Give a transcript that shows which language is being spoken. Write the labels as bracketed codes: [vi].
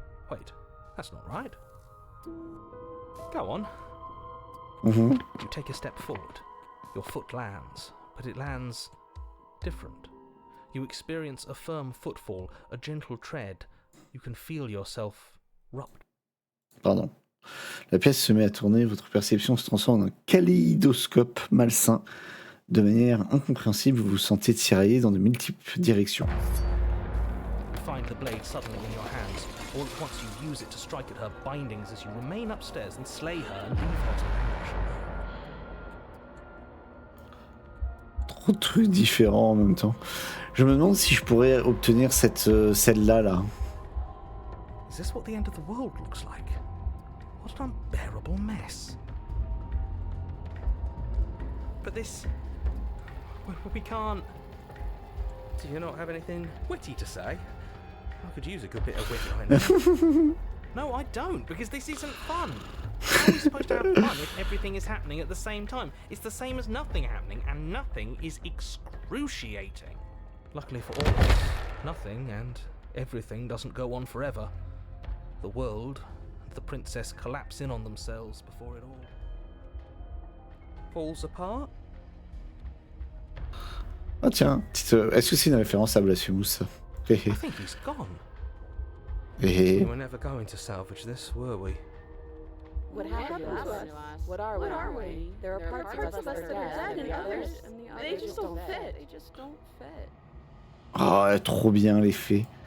[en] Wait, that's not right. Go on. Mhm. You take a step forward. Your foot lands, but it lands different. You experience a firm footfall, a gentle tread. You can feel yourself rupt. Pardon. [fr] La pièce se met à tourner, votre perception se transforme en un kaléidoscope malsain. De manière incompréhensible, vous vous sentez tiraillé dans de multiples directions. [en] You find the blade suddenly in your hands. All at once you use it to strike at her bindings as you remain upstairs and slay her and leave her to languish. [fr] Trop de trucs différents en même temps. Je me demande si je pourrais obtenir celle-là là. [en] Is this what the end of the world looks like? What an unbearable mess. But this... We can't... Do you not have anything witty to say? I could use a good bit of wit right now. No, I don't, because this isn't fun. How are we supposed to have fun if everything is happening at the same time? It's the same as nothing happening, and nothing is excruciating. Luckily for all of us, nothing and everything doesn't go on forever. The world and the princess collapse in on themselves before it all falls apart. [fr] Ah tiens, est-ce que c'est une référence à Blasphemous? [en] I think he's gone. We were never going to salvage this, were we? What happened to us? What are we? There are parts of us that are dead, and the others, they just don't fit. [fr] Ah, trop bien l'effet.